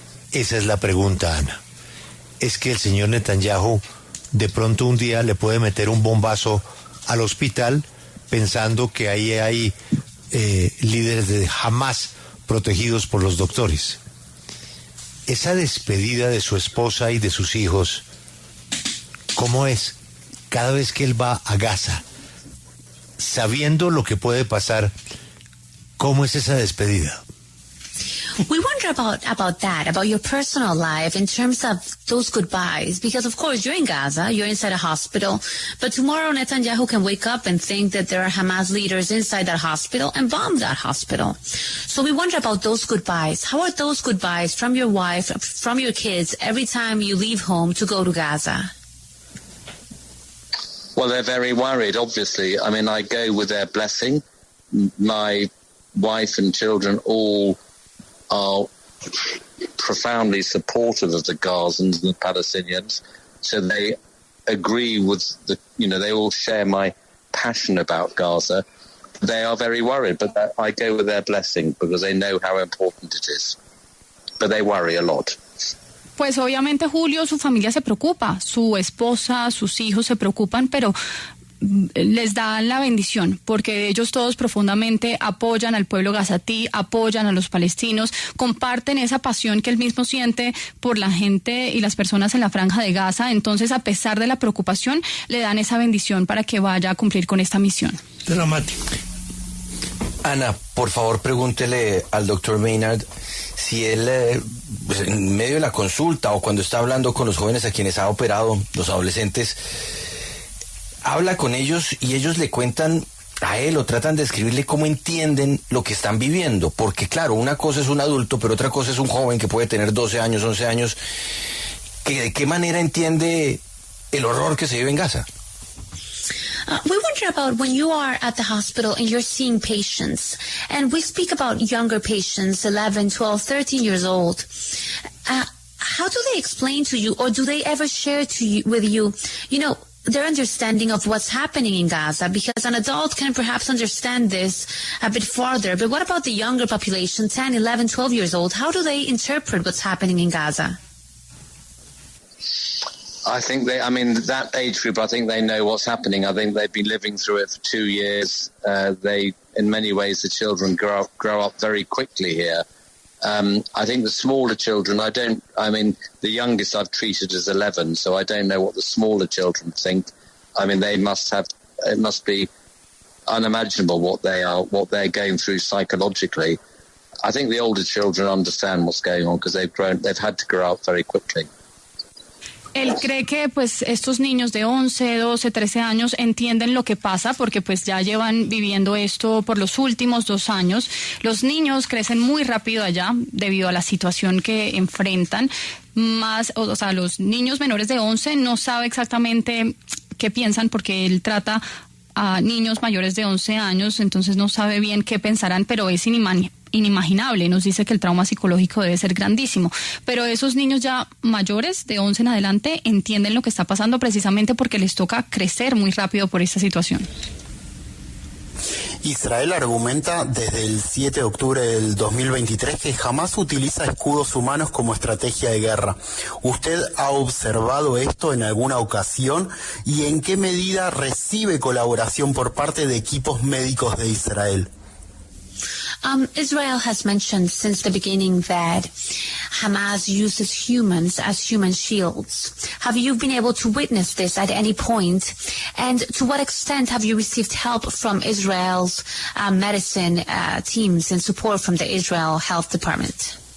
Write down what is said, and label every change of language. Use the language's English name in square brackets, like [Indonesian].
[Spanish] Esa es la pregunta, Ana. Es que el señor Netanyahu de pronto un día le puede meter un bombazo al hospital pensando que ahí hay líderes de Hamas protegidos por los doctores. Esa despedida de su esposa y de sus hijos, ¿cómo es? Cada vez que él va a Gaza, sabiendo lo que puede pasar, ¿cómo es esa despedida? [English] We wonder about that, about your personal life in terms of those goodbyes, because of course you're in Gaza, you're inside a hospital, but tomorrow Netanyahu can wake up and think that there are Hamas leaders inside that hospital and bomb that hospital. So we wonder about those goodbyes. How are those goodbyes from your wife, from your kids, every time you leave home to go to Gaza? Well, they're very worried, obviously. I mean, I go with their blessing. My wife and children all are profoundly supportive of the Gazans and the Palestinians. So they agree with they all share my passion about Gaza. They are very worried, but I go with their blessing because they know how important it is. But they worry a lot. [Spanish] Pues obviamente, Julio, su familia se preocupa, su esposa, sus hijos se preocupan, pero les dan la bendición, porque ellos todos profundamente apoyan al pueblo gazatí, apoyan a los palestinos, comparten esa pasión que él mismo siente por la gente y las personas en la Franja de Gaza. Entonces, a pesar de la preocupación, le dan esa bendición para que vaya a cumplir con esta misión. Dramático. Ana, por favor, pregúntele al doctor Maynard si él, en medio de la consulta o cuando está hablando con los jóvenes a quienes ha operado, los adolescentes, habla con ellos y ellos le cuentan a él o tratan de escribirle cómo entienden lo que están viviendo, porque claro, una cosa es un adulto, pero otra cosa es un joven que puede tener 12 años, 11 años, que de qué manera entiende el horror que se vive en Gaza. [English] We wonder about when you are at the hospital and you're seeing patients, and we speak about younger patients, 11, 12, 13 years old. How do they explain to you, or do they ever share with you, their understanding of what's happening in Gaza? Because an adult can perhaps understand this a bit farther, but what about the younger population, 10, 11, 12 years old? How do they interpret what's happening in Gaza? I think that age group, I think they know what's happening. I think they've been living through it for 2 years. In many ways, the children grow up very quickly here. I think the smaller children, the youngest I've treated is 11, so I don't know what the smaller children think. I mean, it must be unimaginable what they're going through psychologically. I think the older children understand what's going on because they've had to grow up very quickly. [Spanish] Él cree que pues estos niños de 11, 12, 13 años entienden lo que pasa porque pues ya llevan viviendo esto por los últimos 2 años. Los niños crecen muy rápido allá debido a la situación que enfrentan. Los niños menores de 11 no sabe exactamente qué piensan porque él trata a niños mayores de 11 años, entonces no sabe bien qué pensarán, pero es inimaginable. Nos dice que el trauma psicológico debe ser grandísimo, pero esos niños ya mayores de 11 en adelante entienden lo que está pasando precisamente porque les toca crecer muy rápido por esta situación. Israel argumenta desde el 7 de octubre del 2023 que Hamás utiliza escudos humanos como estrategia de guerra. ¿Usted ha observado esto en alguna ocasión y en qué medida recibe colaboración por parte de equipos médicos de Israel? [English] Israel has mentioned since the beginning that Hamas uses humans as human shields. Have you been able to witness this at any point? And to what extent have you received help from Israel's medicine teams and support from the Israel Health Department?